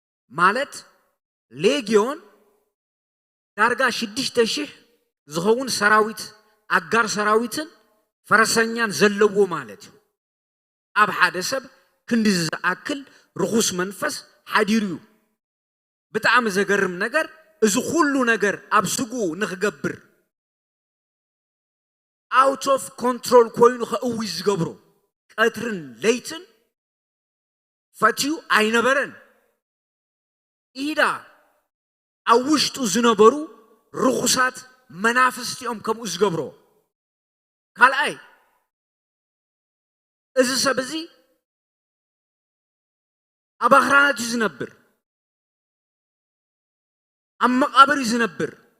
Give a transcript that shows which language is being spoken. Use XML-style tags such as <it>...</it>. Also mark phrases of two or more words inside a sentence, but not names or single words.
<ti>ማለት ሌጊዮን ዳርጋ ሽዱሽተ ሽሕ ዝኸውን ሰራዊት፣ ኣጋር ሰራዊትን ፈረሰኛን ዘለዎ ማለት እዩ። ኣብ ሓደ ሰብ ክንዲ ዝኣክል ርኩስ መንፈስ ሓዲሩ እዩ። ብጣዕሚ ዘገርም ነገር፣ እዚ ኩሉ ነገር ኣብ ስጉኡ ንክገብር</ti> <en>out of control</en> <ti>ኮይኑ ከእዊ ዝገብሮ፣ ቀትርን ለይትን ፈትዩ ኣይነበረን። ኢዳ ኣብ ውሽጡ ዝነበሩ ርኩሳት መናፍስቲ እዮም ከምኡ ዝገብሮ። ካልኣይ፣ እዚ ሰብ እዚ ኣብ ኣኽራናት እዩ ዝነብር፣ ኣብ መቃብር እዩ ዝነብር።</ti>